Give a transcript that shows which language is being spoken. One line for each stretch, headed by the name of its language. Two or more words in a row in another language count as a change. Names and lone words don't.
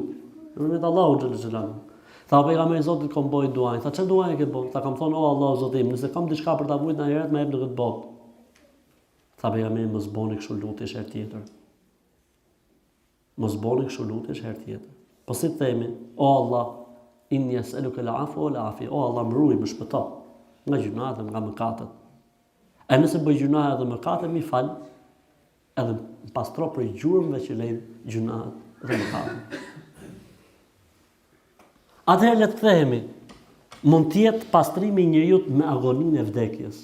Albanian: Nëpërmjet Allahut xhallahu xhallahu. Tha pejgamberi Zotit kom bëj duaj. Tha çfarë duaj ke bën? Tha kam thon o Allahu Zotim, nëse kam diçka për ta vujt në ahiret më jep në këtë botë. Tha pejgamberi mos bëni kështu lutjesh herë tjetër. Mos bëni kështu lutjesh herë tjetër. Po si të themi, o Allah,
Arabic: إني أسألك العفو والعافية,
Albanian: o Allah më ruaj, më shpëto nga gjunat dhe nga mëkatet. E nëse bëj gjunahe dhe mëkate, mi fal, edhe pastro për gjurmëve që lejnë gjunahet dhe mëkate. Atëherë le të kthehemi. Mund të jetë pastrimi i njeriu me agoninë e vdekjes.